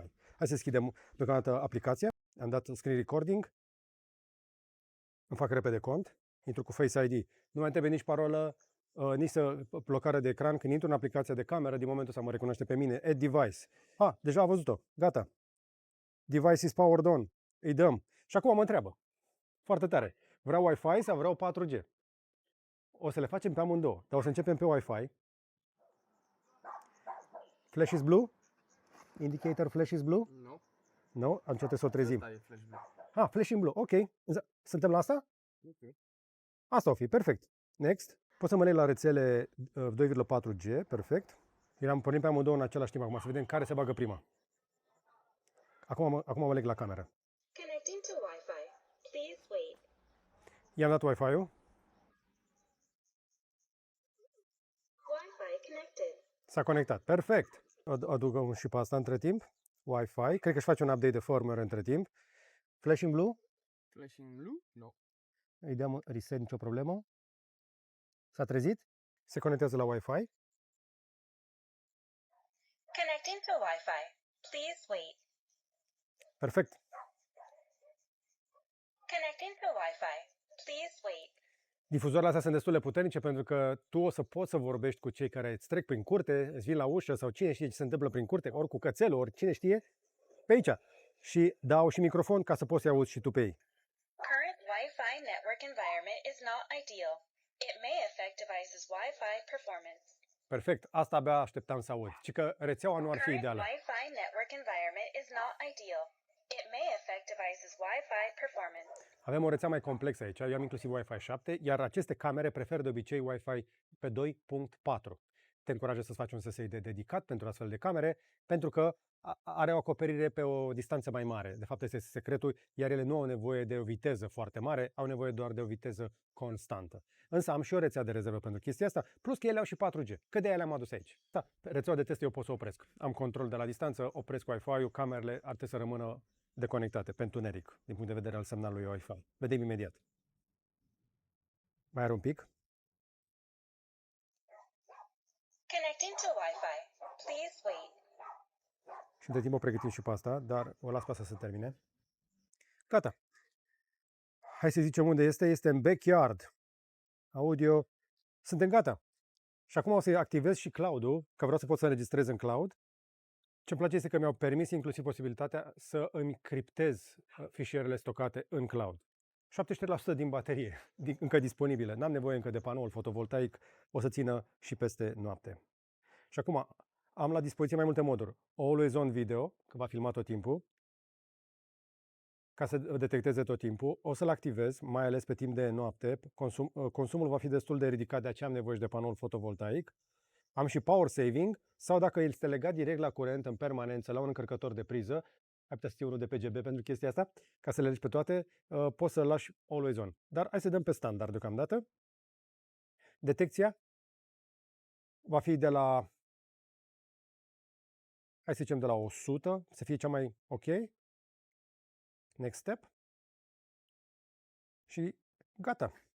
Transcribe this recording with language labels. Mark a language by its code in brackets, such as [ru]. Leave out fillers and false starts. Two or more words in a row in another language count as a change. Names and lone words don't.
[ro] Hai să deschidem deocamdată aplicația. Am dat [en] screen recording. [ro] Îmi fac repede cont. Intru cu Face ID. Nu mai trebuie nici parolă, nici blocare de ecran. Când intru în aplicația de cameră, din momentul ăsta mă recunoaște pe mine. [en] Add device. [ro] Deja a văzut-o. Gata. [en] Device is powered on. [ro] Îi dăm. Și acum mă întreabă. Foarte tare. Vreau Wi-Fi sau vreau 4G? O să le facem pe amândouă. Dar o să începem pe Wi-Fi. [en] Flash is blue? Indicator flash is blue? [ro] Nu. Nu? Atunci trebuie să o trezim. Asta e [en] flash blue. Flash in blue. [ro] Ok. Suntem la asta? Ok. Asta o fi. Perfect. Next. Pot să mă leg la rețele 2,4G. Perfect. Am pornit pe amândouă în același timp. Acum să vedem care se bagă prima. Acum mă leg la cameră. [en] Connecting to Wi-Fi. Please wait. [ro] I-am dat Wi-Fi-ul. [en] Wi-Fi connected. [ro] S-a conectat. Perfect. Adugăm și pe asta între timp. Wi-Fi. Cred că își face un update de firmware între timp. [en] Flash in blue. Flashing blue? [ro] Nu. Îi dăm reset, nicio problemă. S-a trezit. Se conectează la Wi-Fi. [en] Connecting to Wi-Fi. Please wait. [ro] Perfect. [en] Connecting to Wi-Fi. Please wait. [ro] Difuzoarele astea sunt destul de puternice pentru că tu o să poți să vorbești cu cei care îți trec prin curte, îți vin la ușă sau cine știe ce se întâmplă prin curte, ori cu cățelul, ori cine știe, pe aici. Și dau și microfon ca să poți să auzi și tu pe ei. [en] Current Wi-Fi network environment is not ideal. It may affect device's Wi-Fi performance. [ro] Perfect. Asta abia așteptam să aud. Ci că rețeaua nu ar fi Current ideală. [en] Wi-Fi network environment is not ideal. It may affect device's Wi-Fi performance. [ro] Avem o rețea mai complexă aici. Eu am inclusiv Wi-Fi 7, iar aceste camere preferă de obicei Wi-Fi pe 2.4. Te încurajez să-ți faci un SSID dedicat pentru astfel de camere, pentru că are o acoperire pe o distanță mai mare. De fapt, este secretul, iar ele nu au nevoie de o viteză foarte mare, au nevoie doar de o viteză constantă. Însă am și o rețea de rezervă pentru chestia asta, plus că ele au și 4G. Că de aia le-am adus aici. Da, rețeaua de test eu pot să opresc. Am control de la distanță, opresc Wi-Fi-ul, camerele ar trebui să rămână deconectate, pe întuneric, din punct de vedere al semnalului Wi-Fi. Vedem imediat. Mai are un pic. [en] Connecting to Wi-Fi. Please wait. [ro] Și între timp o pregătim și pe asta, dar o las pe asta să termine. Gata. Hai să zicem unde este. Este în backyard. Audio. Suntem gata. Și acum o să activez și cloud-ul, că vreau să pot să înregistrez în cloud. Ce-mi place este că mi-au permis inclusiv posibilitatea să îmi criptez fișierele stocate în cloud. 73% din baterie încă disponibilă. N-am nevoie încă de panoul fotovoltaic, o să țină și peste noapte. Și acum am la dispoziție mai multe moduri. [en] Always on video, [ro] că va filma tot timpul, ca să detecteze tot timpul. O să-l activez, mai ales pe timp de noapte. Consumul va fi destul de ridicat, de aceea am nevoie și de panoul fotovoltaic. Am și [en] power saving, [ro] sau dacă el este legat direct la curent în permanență la un încărcător de priză, ai putea să ții unul de PGB pentru chestia asta, ca să le legi pe toate, poți să-l lași [en] always on. [ro] Dar hai să dăm pe standard deocamdată. Detecția va fi de la, hai să zicem de la 100, să fie cea mai ok. [en] Next step. [ro] Și gata.